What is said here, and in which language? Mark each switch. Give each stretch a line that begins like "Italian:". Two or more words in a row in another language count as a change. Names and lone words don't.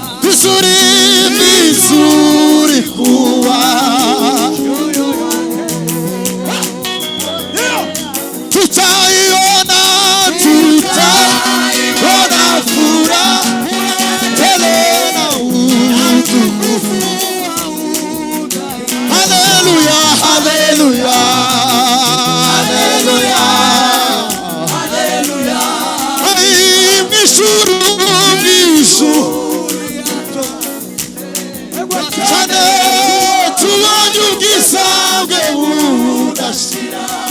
Swahili: Vizuri, vizuri kuwa tutaiona, tutaiona furaha tele na utukufu. Haleluya, haleluya. Haleluya.
Kinyarwanda: Ai, mw'ijuru, mw'ijuru. Cyane tubonye ubwiza bwe budashira.